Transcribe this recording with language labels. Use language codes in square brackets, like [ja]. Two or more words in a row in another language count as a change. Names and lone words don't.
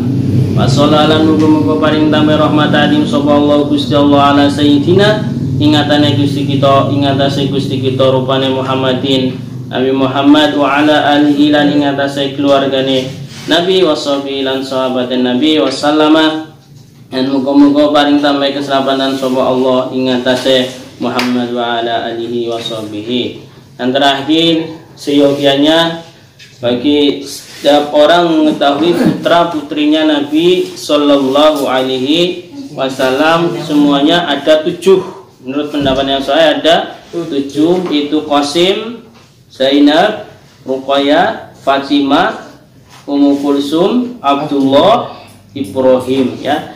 [ar] Wa sallallahu [jv] muga-muga paring tambe rahmat adim sapa Allah Gusti Allah [ar] ala sayyidina [jv] ingatane Gusti kita ingatase Gusti kita rupane Muhammadin Nabi Muhammad [ar] wa ala alihi [jv] lan ingatase keluargane Nabi washabi lan sahabat Nabi wasallama dan muga-muga paring tambahe keselamatan sapa Allah ingatase Muhammad [ar] wa ala alihi washabihi. [id] Dan terakhir seyogianya bagi setiap orang mengetahui putra putrinya Nabi [ar] Sallallahu Alaihi Wasallam [id] semuanya ada 7. Menurut pendapat yang saya ada 7, itu Qasim, Zainab, Ruqayyah, Fatimah, Ummu Kulsum, Abdullah, Ibrahim ya.